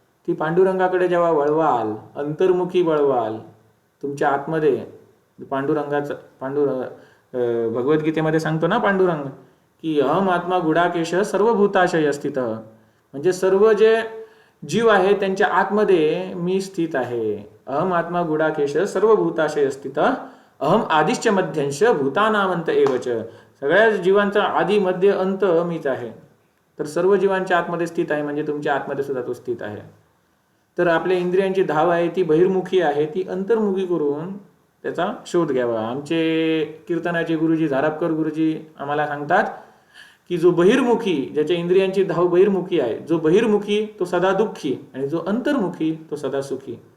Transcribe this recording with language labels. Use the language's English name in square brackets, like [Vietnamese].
[Marathi] ती पांडुरंगाकडे जेव्हा वळवाल, अंतर्मुखी वळवाल, तुमच्या आतमध्ये पांडुरंगाचं भगवद्गीतेमध्ये सांगतो ना पांडुरंग की [Sanskrit] अहम आत्मा गुडाकेश सर्वभूताशय स्थित. [Marathi] म्हणजे सर्व जे जीव आहे त्यांच्या आतमध्ये मी स्थित आहे. [Sanskrit] अहम आत्मा गुडाकेश सर्वभूताशय स्थित अहम आदिश्च मध्यंश भूतानामंत एवच. [Marathi] सगळ्या जीवांचा आदी मध्य अंत मीच आहे. तर सर्व जीवांच्या आतमध्ये स्थित आहे म्हणजे तुमच्या आतमध्ये सुद्धा तो स्थित आहे. तर आपल्या इंद्रियांची धाव आहे ती बहिर्मुखी आहे, ती अंतर्मुखी करून त्याचा शोध घ्यावा. आमचे कीर्तनाचे गुरुजी झारापकर गुरुजी आम्हाला सांगतात की जो बहिर्मुखी, ज्याच्या इंद्रियांची धाव बहिर्मुखी आहे, जो बहिर्मुखी तो सदा दुःखी आणि जो अंतर्मुखी तो सदा सुखी.